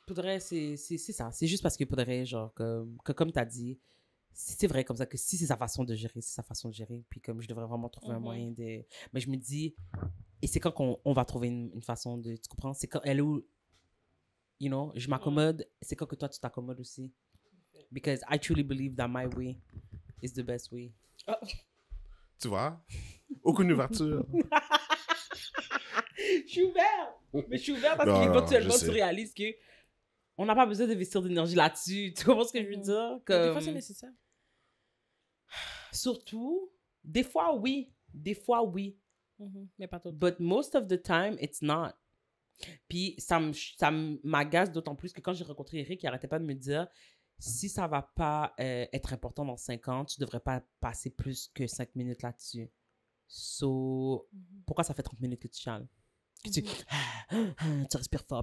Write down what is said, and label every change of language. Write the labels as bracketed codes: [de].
[fr] Faudrait, c'est ça. C'est juste parce que faudrait, genre, comme t'as dit, c'est vrai comme ça que si c'est sa façon de gérer, c'est sa façon de gérer. Puis comme je devrais vraiment trouver un moyen de. Mais je me dis, et c'est quand on va trouver une façon de. Tu comprends? C'est quand elle ou. [en] You know, [fr] je m'accommode, c'est quand que toi tu t'accommodes aussi. [en] Because I truly believe that my way is the best way. [fr] Tu vois? Aucune ouverture. Je suis ouvert. Mais je suis ouvert parce Non, qu'éventuellement, je tu sais. réalises que on n'a pas besoin d'investir d'énergie là-dessus. Tu comprends ce que je veux dire? Mais des fois, Comme... c'est nécessaire. Surtout, des fois, oui. Des fois, oui. Mais pas tout. [en] But most of the time, it's not. [fr] Puis ça m'agace d'autant plus que quand j'ai rencontré Eric, il arrêtait pas de me dire si ça va pas être important dans 5 ans, tu devrais pas passer plus que 5 minutes là-dessus. So, pourquoi ça fait 30 minutes que tu chiales? Que tu respires fort.